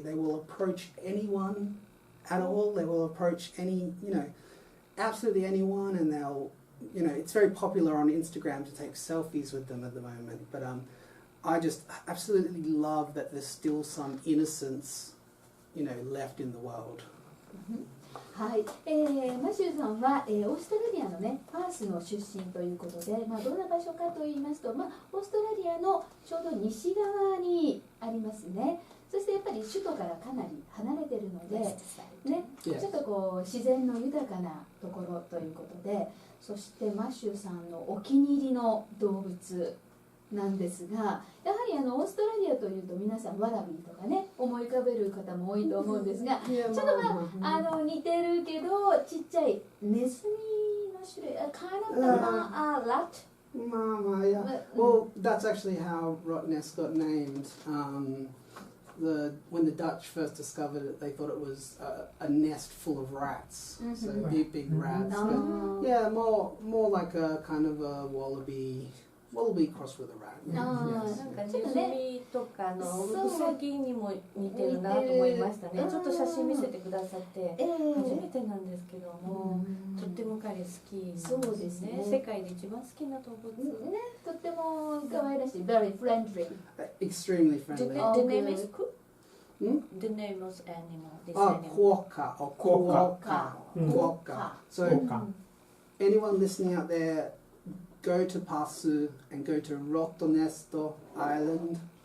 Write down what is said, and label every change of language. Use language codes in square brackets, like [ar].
[en] They will approach anyone at all. They will approach absolutely anyone, and they'll, it's very popular on Instagram to take selfies with them at the moment. But I just absolutely love that there's still some innocence, left in the world. [ja] はい、マシューさんは、オーストラリアのね、パースの出身ということで、どんな場所かと言いますと、オーストラリアのちょうど西側にありますね。そしてやっぱり首都からかなり離れてるので、ね、ちょっとこう自然の豊かなところということで、そしてマシューさんのお気に入りの動物なんですが、やはりオーストラリアというと皆さんワラビーとかね思い浮かべる方も多いと思うんですが、ちょっと似てるけどちっちゃいネズミの種類、 [en] kind of rat. Yeah. Well, that's actually how Rottnest got named. when the Dutch first discovered it, they thought it was a nest full of rats, so big rats. But yeah, more like a kind of a wallaby crossed with a rat. [ja] なんかネズミとかウサギにも似てるなと思いましたね。ちょっと写真見せてくださって初めてなんですけども、とっても彼好きなんですね。世界で一番好きな動物。ね、とっても可愛らしい。 [en] Very friendly. Extremely friendly. The name is The name of animal. This animal. Quokka or quokka. So anyone listening out there, go to Pasu and go to Rotonesto Island.